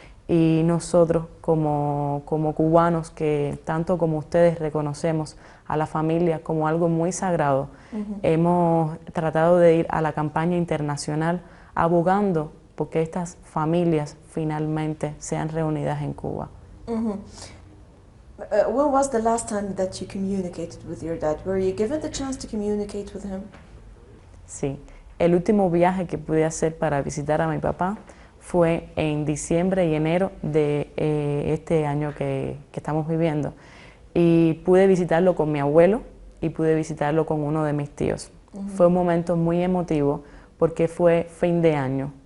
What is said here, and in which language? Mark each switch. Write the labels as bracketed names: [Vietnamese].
[Spanish] Y nosotros como cubanos que tanto como ustedes reconocemos a la familia como algo muy sagrado, hemos tratado de ir a la campaña internacional abogando porque estas familias finalmente sean reunidas en Cuba. [English] When was the last time that you communicated with your dad? Were you given the chance to communicate with him? [Spanish] Sí, el último viaje que pude hacer para visitar a mi papá fue en diciembre y enero de este año que estamos viviendo. Y pude visitarlo con mi abuelo y pude visitarlo con uno de mis tíos. Fue un momento muy emotivo porque fue fin de año.